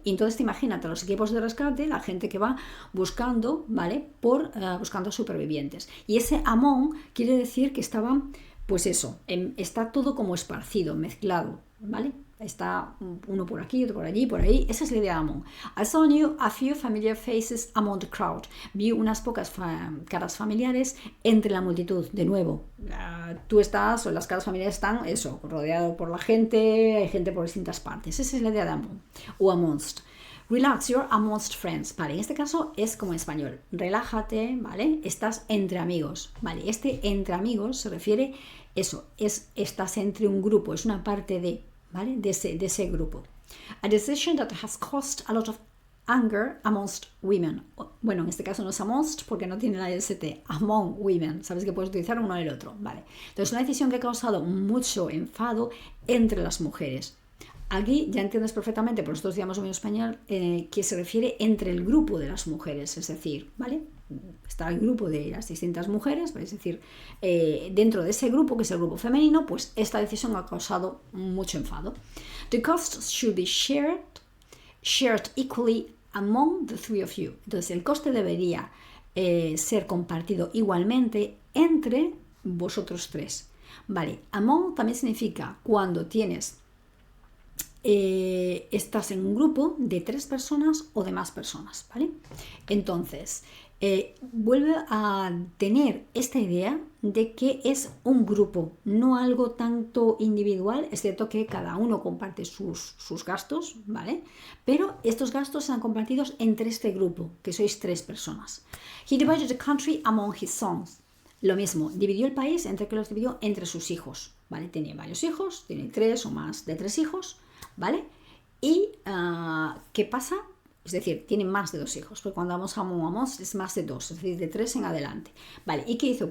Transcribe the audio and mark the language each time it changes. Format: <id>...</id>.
<es>Y entonces te imagínate los equipos de rescate, la gente que va buscando, ¿vale? Buscando supervivientes. Y ese among quiere decir que estaban, pues eso, está todo como esparcido, mezclado, ¿vale? Está uno por aquí, otro por allí, por ahí. Esa es la idea de among.</es> <en>I saw a few familiar faces among the crowd.</en> <es>Vi unas pocas caras familiares entre la multitud. De nuevo, tú estás, o las caras familiares están, eso, rodeado por la gente, hay gente por distintas partes. Esa es la idea de among o amongst.</es> <en>Relax, you're amongst friends.</en> <es>Vale, en este caso es como en español. Relájate, ¿vale? Estás entre amigos. Vale, este entre amigos se refiere, eso, estás entre un grupo, es una parte de, ¿vale? De ese grupo.</es> <en>A decision that has caused a lot of anger amongst women.</en> <es>Bueno, en este caso no es amongst porque no tiene la ST.</es> <en>Among women.</en> <es>Sabes que puedes utilizar uno y el otro. Vale. Entonces, una decisión que ha causado mucho enfado entre las mujeres. Aquí ya entiendes perfectamente, por nosotros digamos en español, que se refiere entre el grupo de las mujeres. Es decir, ¿vale? Está el grupo de las distintas mujeres, es decir, dentro de ese grupo, que es el grupo femenino, pues esta decisión ha causado mucho enfado.</es> <en>The costs should be shared equally among the three of you.</en> <es>Entonces, el coste debería ser compartido igualmente entre vosotros tres. Vale, among también significa cuando estás en un grupo de 3 personas o de más personas, ¿vale? Entonces, vuelve a tener esta idea de que es un grupo, no algo tanto individual, es cierto que cada uno comparte sus gastos, ¿vale? Pero estos gastos serán compartidos entre este grupo, que sois 3 personas.</es> <en>He divided the country among his sons.</en> <es>Lo mismo, dividió el país entre que los dividió entre sus hijos, ¿vale? Tenía varios hijos, tiene 3 o más de 3 hijos, ¿vale? Y ¿qué pasa? Es decir, tiene más de 2 hijos, porque cuando vamos a among es más de 2, es decir, de 3 en adelante. Vale, ¿y qué hizo?</es>